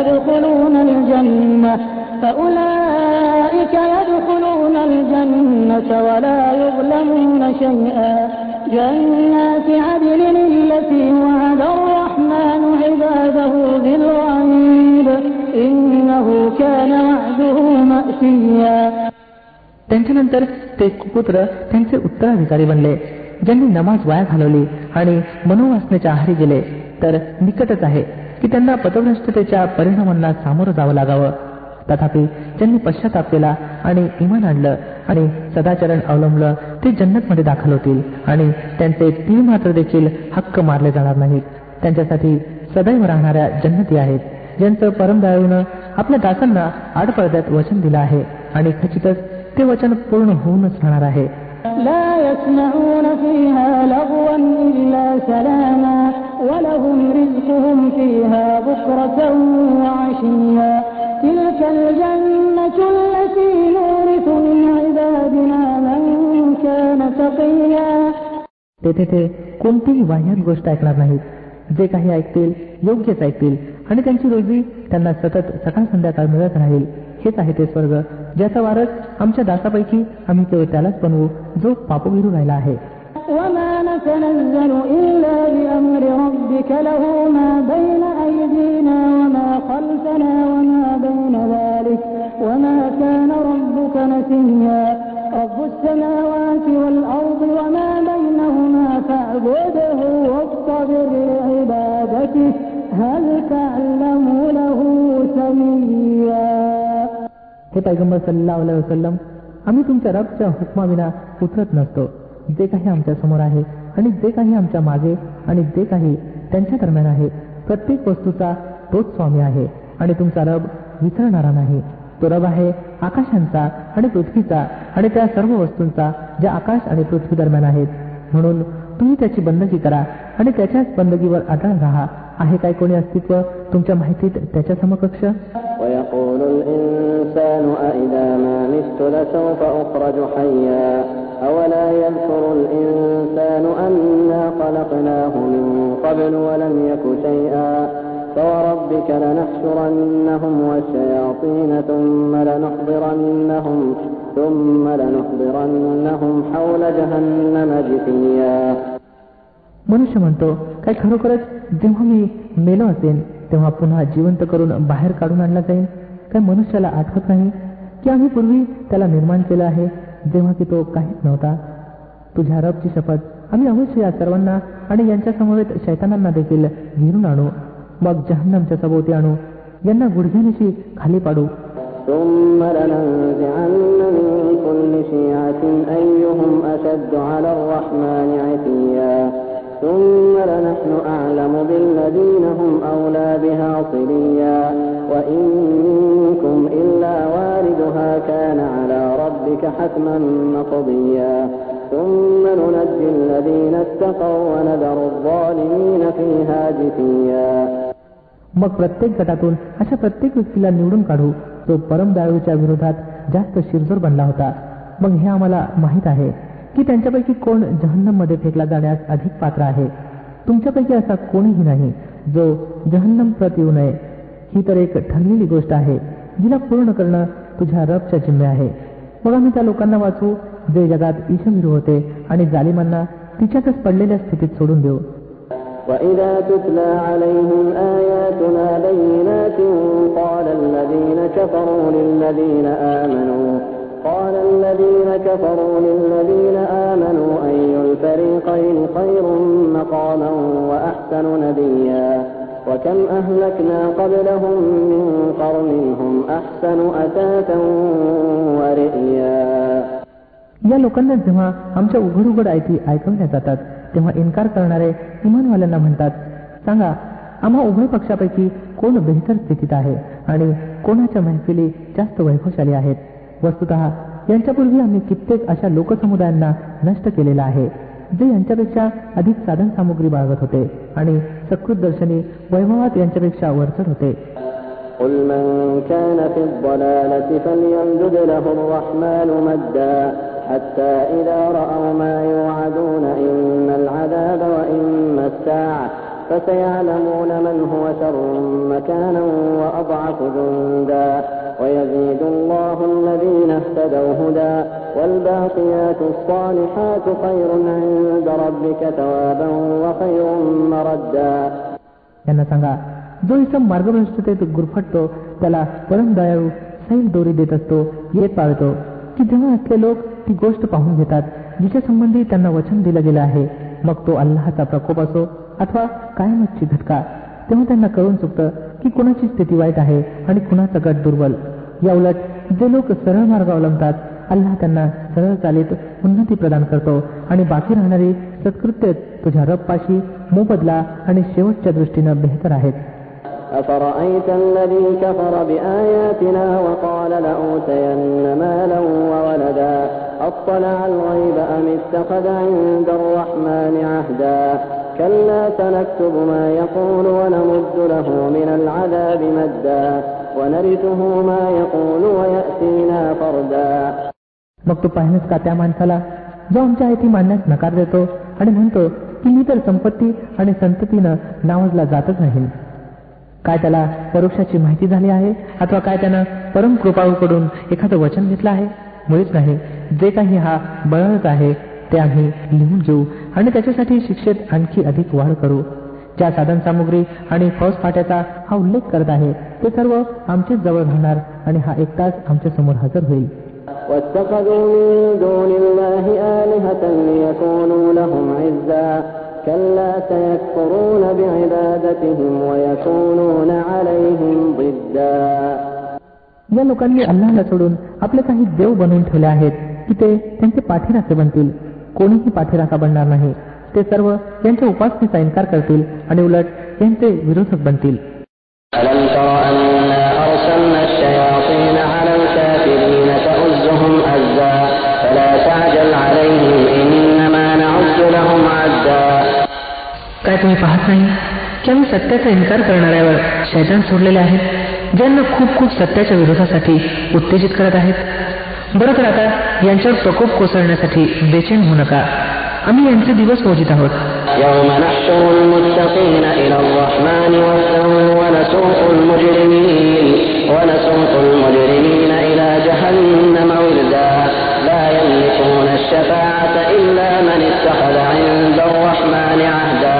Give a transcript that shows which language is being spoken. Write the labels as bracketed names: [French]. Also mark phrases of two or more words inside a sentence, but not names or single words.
[Arabic] يدخلون الجنة ولا يظلمون شيئا جنات عدن التي وعد الرحمن عباده بالغيب إنه كان وعده مأتيا. [Marathi] त्यांच्यानंतर ते कुपुत्र त्यांचे उत्तराधिकारी बनले ज्यांनी नमाज वाया घालवली आणि मनोवासनेच्या आहारी गेले, तर निकटच आहे की त्यांना पथभ्रष्टतेच्या परिणामांना सामोरं जावं लागावं. तथापि ज्यांनी पश्चाताप केला आणि इमान आणलं आणि सदाचरण अवलंबलं ते जन्नतमध्ये दाखल होतील आणि त्यांचे तीळ मात्र देखील हक्क मारले जाणार नाहीत. त्यांच्यासाठी सदैव राहणाऱ्या जन्नती आहेत ज्यांचं परमदयाळूनं आपल्या दासांना आडपडद्यात वचन दिलं आहे आणि खचितच ते वचन पूर्ण होऊनच राहणार आहे. [Arabic] لا يسمعون فيها لغوا إلا سلاما ولهم رزقهم فيها بكرة وعشيا تلك الجنة التي نورث من عبادنا من كان تقيا. [Marathi] तेथे ते कोणतीही वाह्यात गोष्ट ऐकणार नाहीत. जे काही ऐकतील योग्यच ऐकतील आणि त्यांची रोजी त्यांना सतत सकाळ संध्याकाळ मिळत राहील. हेच आहे ते स्वर्ग ज्याचा वारस आमच्या दासापैकी आम्ही केवळ त्यालाच बनवू जो पापविरू राहिला आहे. [Arabic] وما نتنزل إلا بأمر ربك له ما بين أيدينا وما خلفنا وما بين ذلك وما كان ربك نسيا. رب السماوات والأرض وما بينهما فاعبده واصطبر لعبادته هل تعلم له سميا. [Marathi] हे पैगंबर [Arabic] صلى الله عليه وسلم, [Marathi] आम्ही तुमच्या रबच्या हुकमाविना उतरत नसतो. जे काही आमच्या समोर आहे आणि जे काही आमच्या मागे आणि जे काही त्यांच्या दरम्यान आहे प्रत्येक वस्तूचा तोच स्वामी आहे आणि तुमचा रब विसरणारा नाही. तो रब आहे आकाशांचा आणि पृथ्वीचा आणि त्या सर्व वस्तूंचा ज्या आकाश आणि पृथ्वी दरम्यान आहेत. म्हणून तुम्ही त्याची बंदगी करा आणि त्याच्याच बंदगीवर अटळ राहा. आहे काय कोणी अस्तित्व तुमच्या माहितीत त्याच्या समकक्ष. [Arabic] ويقول الإنسان أإذا ما مت لسوف أخرج حيا أولا يذكر الإنسان أنا خلقناه من قبل ولم يك شيئا فوربك لنحشرنهم والشياطين ثم لنحضرنهم حول جهنم جثيا. [Marathi] मनुष्य म्हणतो, काय खरोखरच जेव्हा मी मेलो असेन तेव्हा पुन्हा जिवंत करून बाहेर काढून आणला जाईल? काय मनुष्याला आठवत नाही की आम्ही पूर्वी त्याला निर्माण केलं आहे जेव्हा की तो काहीच नव्हता? तुझ्या रबची शपथ, आम्ही अवश्य या सर्वांना आणि यांच्या समवेत शैतानांना देखील घेरून आणू, मग जहन्नमच्या सभोवती आणू, यांना गुडघ्यानिशी खाली पाडू. [Arabic] ثم لننزعن من كل شيعة أيهم أشد على الرحمن عتيا ثم لنحن أعلم بالذين هم أولى بها صليا وإن منكم إلا واردها كان على ربك حتما مقضيا ثم ننجي الذين اتقوا ونذر الظالمين فيها جثيا. [Marathi] मग प्रत्येक गटातून अशा प्रत्येक व्यक्तीला निवडून काढू जो परमदयाळूच्या विरोधात जास्त शिरजोर बनला होता. मग हे आम्हाला माहीत आहे की त्यांच्यापैकी कोण जहन्नममध्ये फेकला जाण्यास अधिक पात्र आहे. तुमच्यापैकी असा कोणीही नाही जो जहन्नम प्रत येऊ नये. ही तर एक ठरलेली गोष्ट आहे जिला पूर्ण करणं तुझ्या रबच्या जिम्मे आहे. मग आम्ही त्या लोकांना वाचवू जे जगात ईशभीरू होते आणि जालिमांना तिच्यातच पडलेल्या स्थितीत सोडून देऊ. [Arabic] وَإِذَا تُتْلَى عَلَيْهِمْ آيَاتُنَا بَيِّنَاتٍ قَالَ الَّذِينَ كَفَرُوا لِلَّذِينَ آمَنُوا قال الذين كفروا للذين آمنوا أي الفريقين خير مقاما وأحسن نديا وكم أهلكنا قبلهم من قرن هم أحسن أثاثا ورئيا. [Marathi] या लोकांना जेव्हा आमच्या उघड उघड आयती ऐकवल्या जातात तेव्हा इन्कार करणारे इमानवाल्यांना म्हणतात, सांगा आम्हा उभय पक्षापैकी कोण बेहतर स्थितीत आहे आणि कोणाच्या महफिली जास्त वैभवशाली आहेत. वस्तुतः यांच्यापूर्वी आम्ही कित्येक अशा लोकसमुदायांना नष्ट केलेला आहे जे यांच्यापेक्षा अधिक साधन सामुग्री बाळगत होते आणि सकृत दर्शनी वैभवात यांच्यापेक्षा वरचढ होते. [Arabic] قل من كان في الضلالة فليمدد له الرحمن مدا حتى إذا رأوا ما يوعدون إما العذاب وإما الساعة فسيعلمون من هو شر مكانا وأضعف جندا ويزيد الله الذين اهتدوا هدى والباقيات الصالحات خير عند ربك ثوابا وخير مردا. [Marathi] यांना सांगा, जो इसम मार्गभ्रष्टतेत गुरफटतो त्याला परम दयाळू सैल दोरी देत असतो, येत पाळतो की जेव्हा असले लोक ती गोष्ट पाहून घेतात जिच्या संबंधी त्यांना वचन दिलं गेलं आहे, मग तो अल्लाहचा प्रकोप असो अथवा कायमतची झटका, तेव्हा त्यांना कळून चुकतं की कुणाची स्थिती वाईट आहे आणि कुणाचा गट दुर्बल. या उलट जे लोक सरळ मार्ग अवलंबतात अल्लाह त्यांना सरळ चालीत उन्नती प्रदान करतो आणि बाकी राहणारी सत्कृत्य तुझ्या रबपाशी मोबदला आणि शेवटच्या दृष्टीनं बेहतर आहेत. [Arabic] أفرأيت الذي كفر بآياتنا وقال لأوتين مالا وولدا أطلع الغيب أم اتخذ عند الرحمن عهدا كلا سنكتب ما يقول ونمد له من العذاب مدا ونرثه ما يقول ويأتينا فردا. [Marathi] मग तू पाहिलंस का त्या माणसाला जो आमच्या आयती मानण्यास नकार देतो आणि म्हणतो की मी तर संपत्ती आणि संततीनं नावाजला जातच नाही. काय त्याला परोक्षाची माहिती झाली आहे अथवा काय त्यानं परम कृपाळूकडून एखादं वचन घेतलं आहे? मुळीच नाही. जे काही हा बळच आहे ते आम्ही लिहून घेऊ आणि त्याच्यासाठी शिक्षेत आणखी अधिक वाढ करू. ज्या साधन सामुग्री आणि फौजफाट्याचा हा उल्लेख करत आहे ते सर्व आमचेच जवळ राहणार आणि हा एक तास आमच्या समोर हजर होईल. [Arabic] واتخذوا من دون الله آلهة ليكونوا لهم عزا كلا سيكفرون بعبادتهم ويكونون عليهم ضدا. [Marathi] या लोकांनी अल्लाहला सोडून आपले काही देव बनवून ठेवले आहेत की ते त्यांचे पाठीराखे बनतील. कोणीही पाठीराखा बनणार नाही. ते सर्व यांच्या उपासनेचा इन्कार करतील आणि उलट यांचे विरोधक बनतील. [Arabic] ألم تر أنا أرسلنا الشياطين على الكافرين تؤزهم أزا فلا تعجل عليهم إنما نعد لهم عدا. [Marathi] काय तुम्ही पाहत नाही की आम्ही सत्याचा इन्कार करणाऱ्यावर शैतान सोडलेले आहेत ज्यांना खूप खूप सत्याच्या विरोधासाठी उत्तेजित करत आहेत. बरं तर आता यांच्यावर प्रकोप कोसळण्यासाठी बेचैन होऊ नका. आम्ही यांचे दिवस मोजित आहोत. [Arabic] يوم نحشر المتقين إلى الرحمن وفدا ونسوق المجرمين إلى جهنم وردا لا يملكون الشفاعة إلا من اتخذ عند الرحمن عهدا.